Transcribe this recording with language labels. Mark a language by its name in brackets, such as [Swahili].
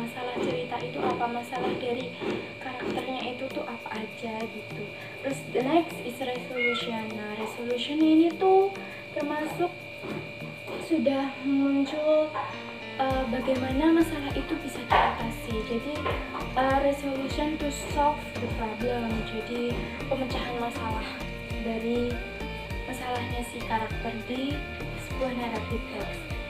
[Indonesian] Masalah cerita itu apa, masalah dari karakternya itu tuh apa aja gitu. Terus [English] the next is resolution. [Indonesian] Nah, resolution ini tuh termasuk sudah muncul bagaimana masalah itu bisa diatasi. Jadi [English] resolution to solve the problem. [Indonesian] Jadi pemecahan masalah dari masalahnya si karakter di sebuah narrative text.